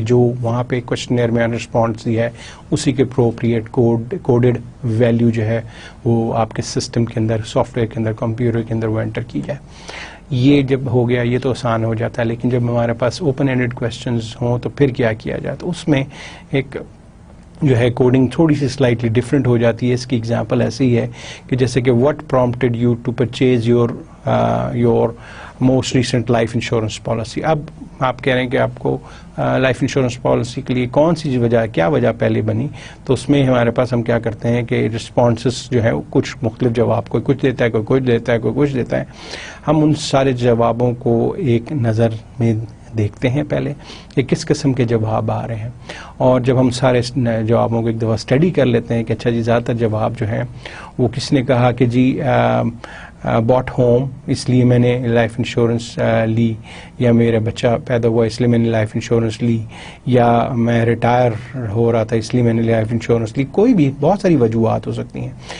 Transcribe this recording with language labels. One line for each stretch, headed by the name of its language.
Urdu: جو وہاں پہ کوشچنیئر میں رسپانس دی ہے اسی کے اپروپریٹ کوڈڈ ویلیو جو ہے وہ آپ کے سسٹم کے اندر, سافٹ ویئر کے اندر, کمپیوٹر کے اندر وہ انٹر کی جائے. یہ جب ہو گیا یہ تو آسان ہو جاتا ہے. لیکن جب ہمارے پاس اوپن اینڈڈ کویسچنز ہوں تو پھر کیا کیا جائے, تو اس میں ایک جو ہے کوڈنگ تھوڑی سی سلائٹلی ڈفرینٹ ہو جاتی ہے. اس کی ایگزامپل ایسی ہے کہ جیسے کہ
English: What prompted you to purchase your your most recent life insurance policy.
Urdu: اب آپ کہہ رہے ہیں کہ آپ کو لائف انشورنس پالیسی کے لیے کون سی وجہ کیا وجہ پہلے بنی, تو اس میں ہمارے پاس ہم کیا کرتے ہیں کہ رسپانسز جو ہیں کچھ مختلف جواب, کوئی کچھ دیتا ہے, کوئی کچھ دیتا ہے, کوئی کچھ دیتا ہے. ہم ان سارے جوابوں کو ایک نظر میں دیکھتے ہیں پہلے کہ کس قسم کے جواب آ رہے ہیں, اور جب ہم سارے جوابوں کو ایک دفعہ اسٹڈی کر لیتے ہیں کہ اچھا جی زیادہ تر جواب جو ہیں وہ کس نے کہا کہ جی
English: باٹ ہوم
Urdu: اس لیے میں نے لائف انشورنس لی, یا میرا بچہ پیدا ہوا اس لیے میں نے لائف انشورنس لی, یا میں ریٹائر ہو رہا تھا اس لیے میں نے لائف انشورنس لی, کوئی بھی بہت ساری وجوہات ہو سکتی ہیں.